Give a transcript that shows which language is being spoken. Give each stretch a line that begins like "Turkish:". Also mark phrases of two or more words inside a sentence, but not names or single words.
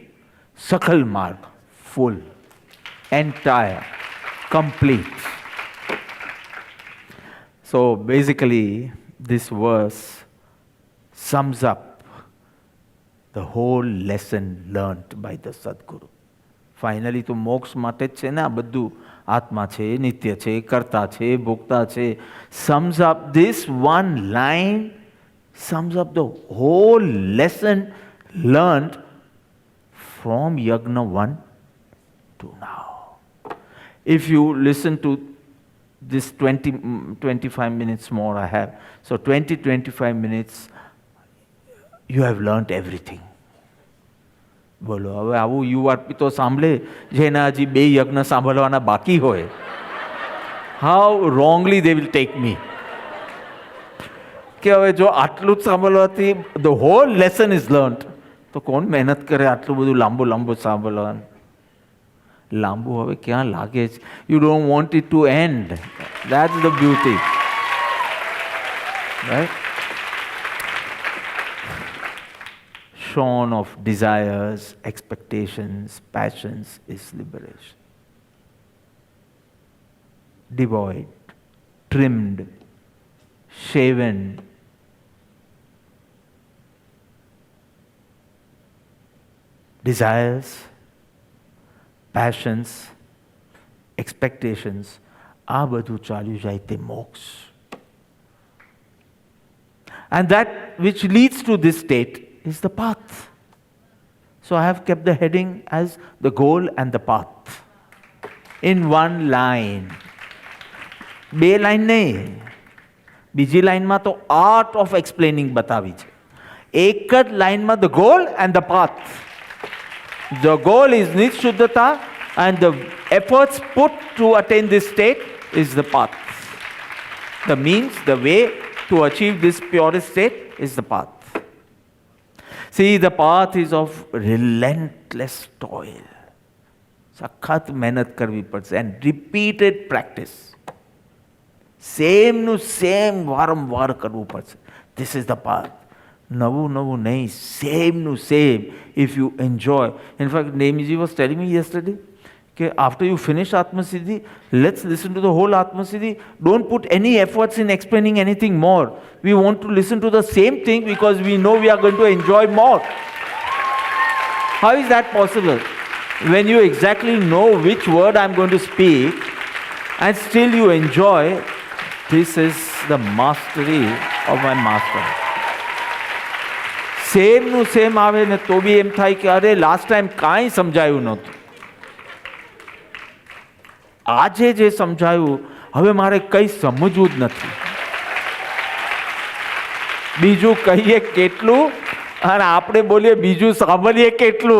English: Sakal Marg, full, entire, complete. So basically, this verse sums up the whole lesson learnt by the Sadguru. Finally, to
Gujarati: moksha માટે જ છે ને આ બધું આત્મા છે, નિત્ય છે, કર્તા છે, ભોક્તા છે.
English: Sums up this one line, sums up the whole lesson learnt from Yagna 1 to now. If you listen to this 25 minutes more I have, so 25 minutes, you have learnt everything.
Gujarati: બોલો હવે આવું યુવા તો સાંભળે જેના હજી 2 યજ્ઞ સાંભળવાના બાકી હોય.
English: how wrongly they will take me
Gujarati: કે હવે જો આટલું જ સાંભળવાથી
English: the whole lesson is learnt,
Gujarati: તો કોણ મહેનત કરે આટલું બધું લાંબુ સાંભળવાનું? લાંબુ હવે ક્યાં લાગે છે?
English: you don't want it to end. that's the beauty, right? Shorn of desires, expectations, passions is liberation. Devoid, trimmed, shaven, desires, passions, expectations,
Gujarati: આ બધું ચાલ્યું જાય તે મોક્ષ.
English: And that which leads to this state is the path. So I have kept the heading as the goal and the path. In one line.
Gujarati: 2 લાઈન નહીં, બીજી લાઈનમાં તો
English: art of explaining
Gujarati: બતાવી છે. એક જ લાઈનમાં
English: the goal and the path. The goal is નિશુદ્ધતા and the efforts put to attain this state is the path. The means, the way to achieve this purest state is the path. See, the path is of relentless toil.
Gujarati: સખત મહેનત કરવી પડશે
English: and repeated practice.
Gujarati: સેમનું સેમ વારંવાર કરવું પડશે.
English: This is the path.
Gujarati: નવું નહીં, સેમનું સેમ.
English: If you enjoy. In fact, Nemiji was telling me yesterday, okay, after you finish Atma-Siddhi, let's listen to the whole Atma-Siddhi. Don't put any efforts in explaining anything more. We want to listen to the same thing because we know we are going to enjoy more. How is that possible? When you exactly know which word I'm going to speak and still you enjoy, this is the mastery of my master.
Gujarati: સેમનું સેમ આવે ને તો બી એમ થાય કે અરે
English: last time
Gujarati: કાંઈ સમજાયું નહોતું, આજે જે સમજાયું હવે મારે કંઈ સમજવું જ નથી. બીજું કહીએ કેટલું અને આપણે બોલીએ બીજું સાંભળીએ કેટલું.